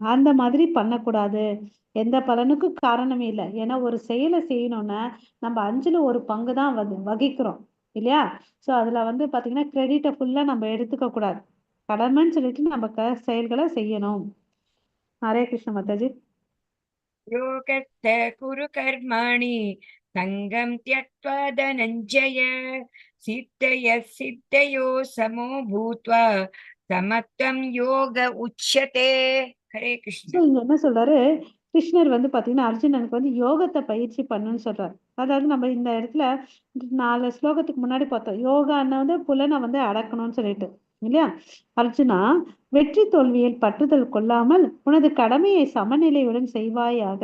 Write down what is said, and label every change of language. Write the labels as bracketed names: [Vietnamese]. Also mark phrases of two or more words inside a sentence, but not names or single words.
[Tamil] அந்த மாதிரி பண்ணக்கூடாது. எந்த பலனுக்கும் காரணமே இல்லை. ஏன்னா ஒரு செயலை செய்யணும்னா நம்ம 5ல் 1 பங்கு தான் வகிக்கிறோம் இல்லையா? ஸோ அதுல வந்து பாத்தீங்கன்னா [English] credit-ai full-a [Tamil] நம்ம எடுத்துக்க கூடாது. கடமைன்னு சொல்லிட்டு நம்ம செயல்களை செய்யணும். ஹரே கிருஷ்ண மாதாஜி. [Sanskrit] योगस्थ कुरु कर्माणि सङ्गं त्यक्त्वा धनञ्जय सिद्धयः सिद्धयो समो भूत्वा समत्वं योग उच्यते. हरे कृष्ण. [Tamil] ஸோ இங்க என்ன சொல்றாரு, கிருஷ்ணர் வந்து பாத்தீங்கன்னா அர்ஜுனனுக்கு வந்து யோகத்தை பயிற்சி பண்ணுன்னு சொல்றாரு. அதாவது நம்ம இந்த இடத்துல 4 ஸ்லோகத்துக்கு முன்னாடி பார்த்தோம், யோகான்னு வந்து புலனை வந்து அடக்கணும்னு சொல்லிட்டு இல்லையா? அர்ஜுனா, வெற்றி தோல்வியில் பற்றுதல் கொள்ளாமல் உனது கடமையை சமநிலையுடன் செய்வாயாக.